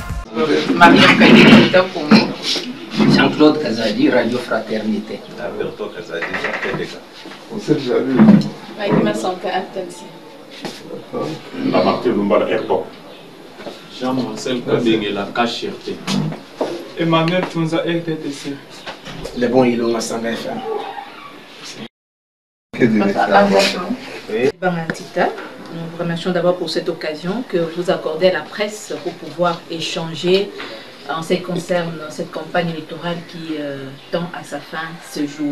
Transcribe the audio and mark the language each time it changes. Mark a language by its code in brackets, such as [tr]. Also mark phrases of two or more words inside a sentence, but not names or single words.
[fr] Mariam Kadi, Congo. Jean-Claude Kazadi, Radio Fraternité. Alberto Kazadi, Jean-Claude. On s'est déjà vu. Maïma Sanka Altansi. Martin Lumbala Airport. Jean-Marcel Kabeng, la Cacherte. Emmanuel Tunza RTTC. Le bon Ilonga Sangafa. Bangantita, nous vous remercions d'abord pour cette occasion que vous accordez à la presse pour pouvoir échanger en ce qui concerne cette campagne électorale qui tend à sa fin ce jour.